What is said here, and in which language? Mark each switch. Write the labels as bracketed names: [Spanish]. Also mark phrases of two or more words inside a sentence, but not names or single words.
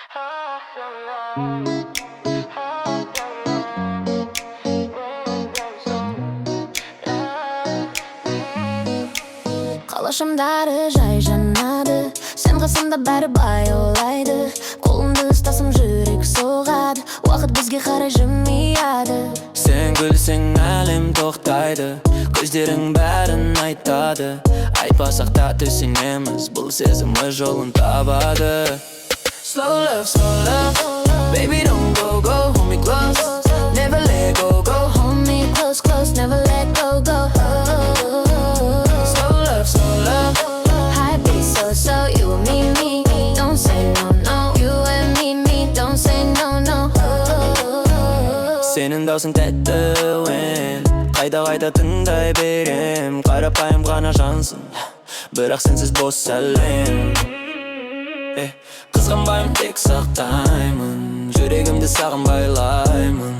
[Kazakh] Қалашымдары жай жанады, сен қасымда бәрі баяулайды. Қолымды ұстасам жүрек соғады, уақыт бізге қарай жымияды. Сен күлсең әлем тоқтайды, көздерің бәрін айтады. Айтпасақ та түсінеміз, бұл сезімі жолын табады. [English] Slow love, baby don't go, hold me close. Never let go, hold me close, close, never let go, Slow love, high beat, so, you and me, don't say no, no. You and me, don't say no, no. [Kazakh] Сенің даусың тәтті өен, қайда тыңдай берем. Қарапайым ғана жансың, бірақ сенсіз бос әлем. Қызғанбаймын, тек сақтаймын, жүрегімді саған байлаймын.